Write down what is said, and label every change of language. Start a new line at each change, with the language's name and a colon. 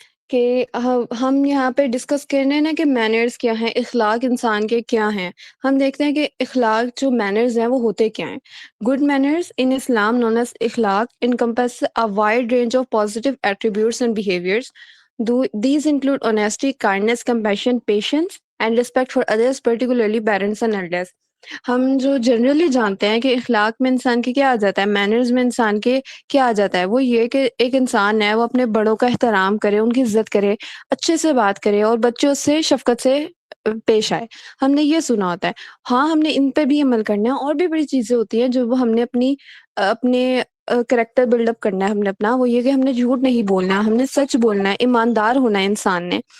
Urdu: کہ ہم یہاں پہ ڈسکس کرنے نا کہ مینرز کیا ہیں، اخلاق انسان کے کیا ہیں۔ ہم دیکھتے ہیں کہ اخلاق جو مینرز ہیں وہ ہوتے کیا ہیں۔
English: Good manners in Islam known as akhlaq encompass a wide range of positive attributes and behaviors. These include honesty, kindness, compassion, patience, and respect for others, particularly parents and elders.
Urdu: ہم جو جنرلی جانتے ہیں کہ اخلاق میں انسان کے کیا آ جاتا ہے، مینرز میں انسان کے کیا آ جاتا ہے، وہ یہ کہ ایک انسان ہے وہ اپنے بڑوں کا احترام کرے، ان کی عزت کرے، اچھے سے بات کرے اور بچوں سے شفقت سے پیش آئے۔ ہم نے یہ سنا ہوتا ہے۔ ہاں ہم نے ان پہ بھی عمل کرنا ہے، اور بھی بڑی چیزیں ہوتی ہیں جو وہ ہم نے اپنے کریکٹر بلڈ اپ کرنا ہے ہم نے اپنا، وہ یہ کہ ہم نے جھوٹ نہیں بولنا ہے، ہم نے سچ بولنا ہے، ایماندار ہونا ہے، انسان نے